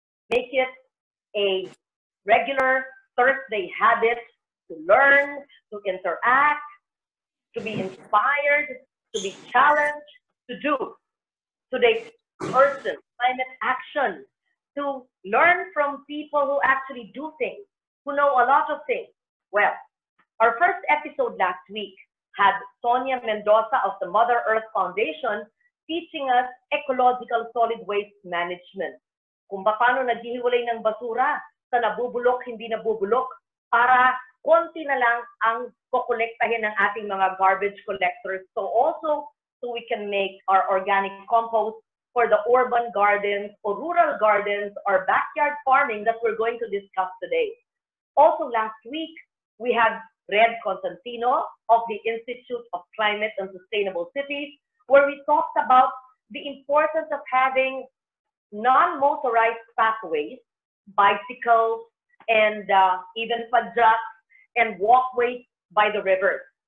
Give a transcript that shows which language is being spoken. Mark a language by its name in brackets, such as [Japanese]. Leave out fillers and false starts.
[English] make it a regular Thursday habit to learn, to interact, to be inspired, to be challenged, to do, to take urgent climate action, to learn from people who actually do things, who know a lot of things. Well, our first episode last week had Sonia Mendoza of the Mother Earth Foundation teaching us ecological solid waste management. [Filipino] Kung paano naghihiwalay ng basura sa nabubulok, hindi nabubulok, para konti na lang ang kokolektahin ng ating mga [English] garbage collectors. So we can make our organic compost for the urban gardens or rural gardens or backyard farming that we're going to discuss today. Also last week, we had Red Constantino of the Institute of Climate and Sustainable Cities, where we talked about the importance of having non-motorized pathways, bicycles, and even padyaks and walkways by the rivers.